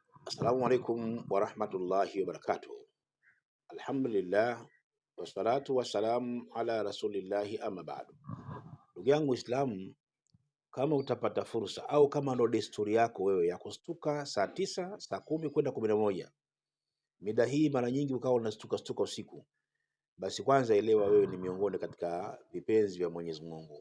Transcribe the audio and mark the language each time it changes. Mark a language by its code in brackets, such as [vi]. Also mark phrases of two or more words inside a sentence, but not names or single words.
[ar] السلام عليكم ورحمة الله وبركاته. الحمد لله والصلاة والسلام على رسول الله أما بعد. [sw] Ndugu yangu Islamu, kama utapata fursa au kama ndo desturi yako wewe ya kustuka saa 9, saa 10 kwenda 11, mida hii mara nyingi ukawa unastuka usiku, basi kwanza elewa wewe ni miongoni katika vipenzi vya Mwenyezi Mungu.